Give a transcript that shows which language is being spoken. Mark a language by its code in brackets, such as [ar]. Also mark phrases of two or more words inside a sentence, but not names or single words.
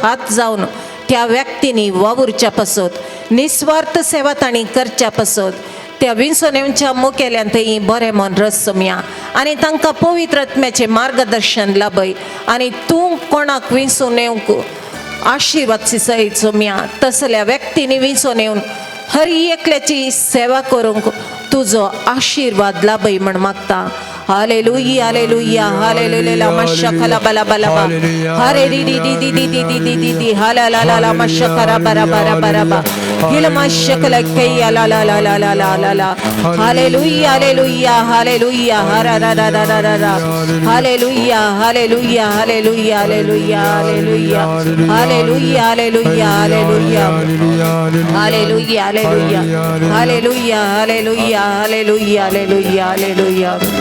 [kok] हात जावन त्या व्यक्तींनी वावुरच्या पासत निस्वार्थ सेवा तांणी करच्या पासत त्या विंचोनेवच्या मुखेल्यांतय बरें मन रस सोमया आनी तांकां पवित्र आत्म्याचें मार्गदर्शन लाभय आनी तूं कोणाक विंचून येवंक आशिर्वाद सिसय सोमया तसल्या व्यक्तींनी विंचून येवन हर एकल्याची सेवा करूंक तुजो आशिर्वाद लाभय म्हण मागता. हालेलुया हालेलुया हालेलुया मशकला बला बला बा हरे दी दी दी दी दी दी दी दी दी हाला ला ला ला मशकरा बरा बरा बरा बा हिल मशकला कई ला ला ला ला ला ला ला ला हालेलुया हालेलुया हालेलुया हरा रा रा रा रा रा रा हालेलुया हालेलुया हालेलुया हालेलुया हालेलुया हालेलुया हालेलुया हालेलुया हालेलुया हालेलुया हालेलुया हालेलुया हालेलुया हालेलुया हालेलुया.